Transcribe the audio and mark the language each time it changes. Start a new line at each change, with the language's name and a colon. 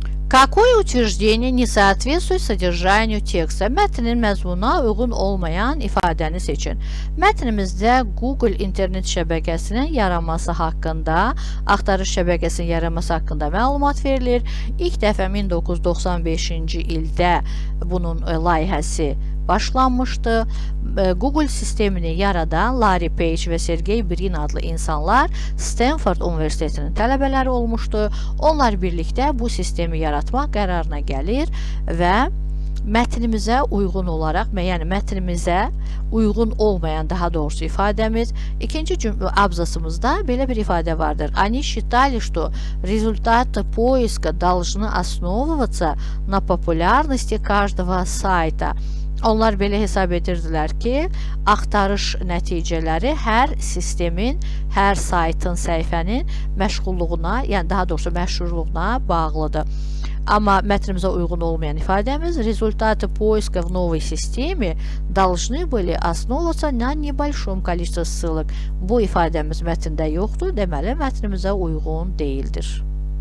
Russian: Какое утверждение не соответствует sodержанию teksta?
Azerbaijani: Mətnin məzmununa uyğun olmayan ifadəni seçin. Mətnimizdə Google internet şəbəkəsinin yaranması haqqında, axtarış şəbəkəsinin yaranması haqqında məlumat verilir. İlk dəfə 1995-ci ildə bunun layihəsi başlanmışdı. Google sistemini yaradan Larry Page və Sergey Brin adlı insanlar Stanford Universitetinin tələbələri olmuşdu. Onlar birlikdə bu sistemi yaratmaq qərarına gəlir və mətnimizə uyğun olaraq, yəni mətnimizə uyğun olmayan, daha doğrusu ifadəmiz, ikinci abzasımızda belə bir ifadə vardır.
Russian: Они считали, что результаты поиска должны основываться на популярности каждого сайта.
Azerbaijani: Onlar belə hesab edirdilər ki, axtarış nəticələri hər sistemin, hər saytın, səhifənin məşğulluğuna, yəni daha doğrusu məşhurluğuna bağlıdır. Amma mətnimizə uyğun olmayan ifadəmiz
Russian: результаты поиска в новой системе должны были основываться на небольшом количестве ссылок.
Azerbaijani: Bu ifadəmiz mətndə yoxdur, deməli mətnimizə uyğun deyildir.